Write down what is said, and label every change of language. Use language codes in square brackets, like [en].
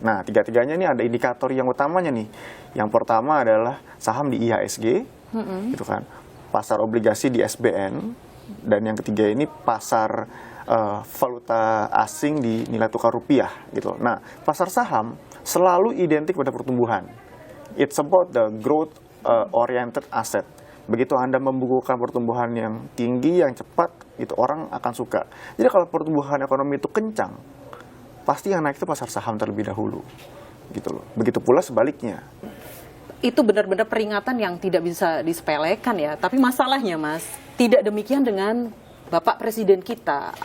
[id] Nah, 3-tiganya ini ada indikator yang utamanya nih. Yang pertama adalah saham di IHSG, gitu kan. Pasar obligasi di SBN, dan yang ketiga ini pasar valuta asing di nilai tukar rupiah, gitu. Nah, pasar saham selalu identik pada pertumbuhan. [en] It's about the growth oriented asset. [id] Begitu Anda membukukan pertumbuhan yang tinggi, yang cepat, itu orang akan suka. Jadi kalau pertumbuhan ekonomi itu kencang, pasti yang naik itu pasar saham terlebih dahulu, gitu loh. Begitu pula sebaliknya. Itu benar-benar peringatan yang tidak bisa disepelekan ya. Tapi masalahnya, Mas, tidak demikian dengan Bapak Presiden kita.